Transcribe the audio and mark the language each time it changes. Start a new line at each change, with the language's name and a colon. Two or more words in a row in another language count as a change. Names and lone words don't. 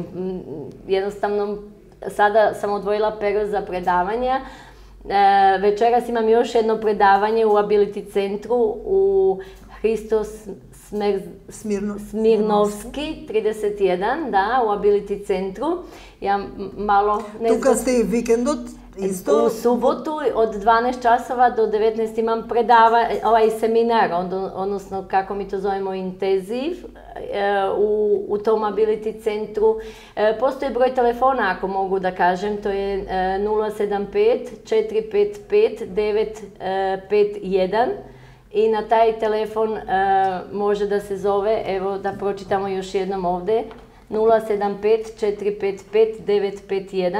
Serbian: Jednostavno, sada sam odvojila period za predavanja. Večeras imam još jedno predavanje u Ability centru u Hristos Smirnovski 31, da, u Ability centru. Ja malo...
Macedonian: Тука сте и викендот?
Serbian: Isto? U subotu od 12 časova do 19 imam ovaj seminar, odnosno kako mi to zovemo intenziv, u tom Ability centru. Postoji broj telefona, ako mogu da kažem, to je 075 455 951 i na taj telefon može da se zove, evo da pročitamo još jednom ovde, 075 455 951.